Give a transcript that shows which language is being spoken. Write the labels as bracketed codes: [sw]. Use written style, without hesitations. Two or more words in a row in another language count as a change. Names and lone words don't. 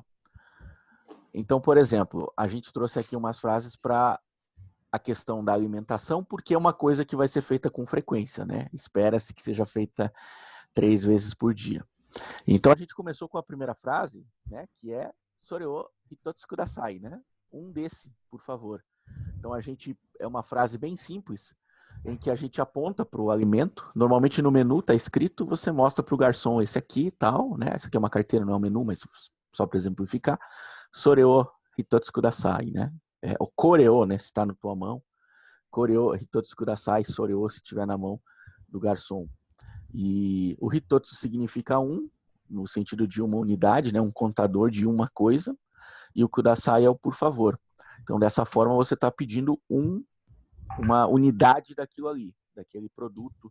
[pt] Então, por exemplo, a gente trouxe aqui umas frases para a questão da alimentação, porque é uma coisa que vai ser feita com frequência, né? Espera-se que seja feita 3 vezes por dia. Então, a gente começou com a primeira frase, né? Que é [ja] それを一つください, [pt] né? Um desse, por favor. Então, é uma frase bem simples, em que a gente aponta para o alimento. Normalmente no menu está escrito, você mostra para o garçom esse aqui e tal, né? Essa aqui é uma carteira, não é um menu, mas só para exemplificar. [ja] それを一つください, [pt] né? O koreo, né? Se está na tua mão. [ja] これを一つください, [pt] soreo se estiver na mão do garçom. E o hitotsu significa um, no sentido de uma unidade, né? Um contador de uma coisa. E o kudasai é o por favor. Então, dessa forma, você está pedindo uma unidade daquilo ali, daquele produto.